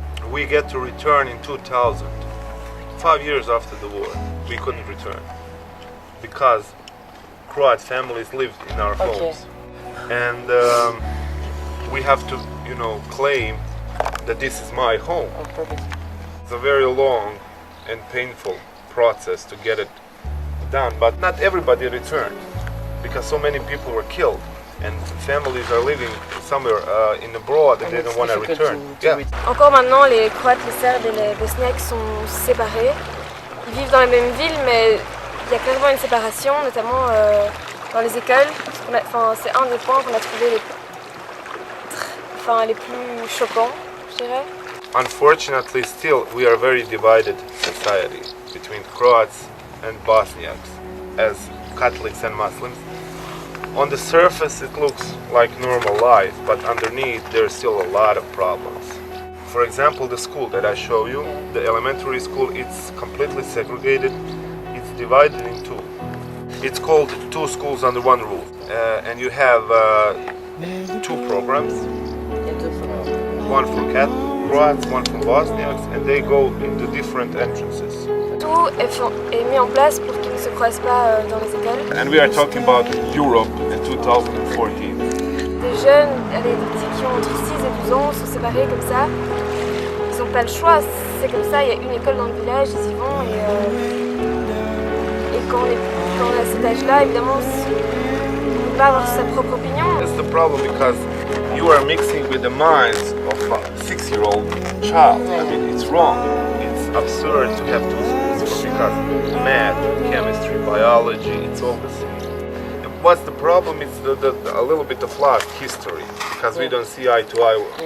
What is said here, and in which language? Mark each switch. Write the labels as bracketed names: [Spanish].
[English] We get to return in 2000. 5 years after the war, we couldn't return because Croat families lived in our homes, and we have to, claim that this is my home. It's a very long and painful process to get it done, but not everybody returned because so many people were killed. And families are living somewhere in abroad and they don't want to return. [French] Encore maintenant, les Croates, les Serbes et les Bosniaques sont séparés. Ils vivent dans la même ville, mais il y a clairement une séparation, notamment dans les écoles. C'est un des points qu'on a trouvé les plus choquants, je dirais. [English] Unfortunately, still we are a very divided society between Croats and Bosniaks as Catholics and Muslims. On the surface it looks like normal life, but underneath there's still a lot of problems. For example, the school that I show you, the elementary school, it's completely segregated. It's divided in two. It's called two schools under one roof. And you have two programs. One for Croats, one for Bosniaks, and they go into different entrances. [French] Tout est mis en place pour qu'ils ne se croisent pas dans les écoles. [English] And we are talking about Europe in 2014. [French] Des jeunes, des petits qui ont entre 6 et 12 ans sont séparés comme ça. Ils n'ont pas le choix, c'est comme ça, il y a une école dans le village, ils y vont et quand on est à cet âge-là, évidemment, on ne peut pas avoir sa propre opinion. [English] That's the problem because you are mixing with the minds of a 6-year-old child. I mean, it's wrong. It's absurd to have two schools because math, chemistry, biology, it's all the same. And what's the problem? It's a little bit of lost history because we don't see eye to eye.